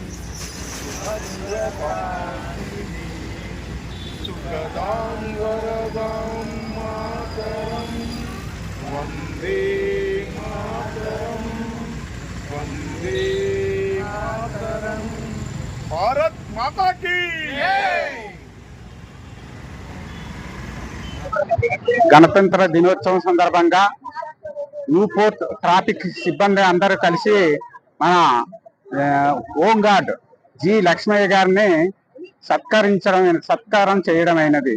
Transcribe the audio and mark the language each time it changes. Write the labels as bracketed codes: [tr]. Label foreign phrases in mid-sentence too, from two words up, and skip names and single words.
[sa] भद्रकालिनी सुखदां वरदां मातरं वन्दे मातरं वन्दे मातरं [hi] भारत माता की [te] గణతంత్ర దినోత్సవం సందర్భంగా న్యూ పోర్ట్ ట్రాఫిక్ సిబ్బంది అందరూ కలిసి మన హోంగార్డ్ జి లక్ష్మయ్య గారిని సత్కారం చేయడమైనది.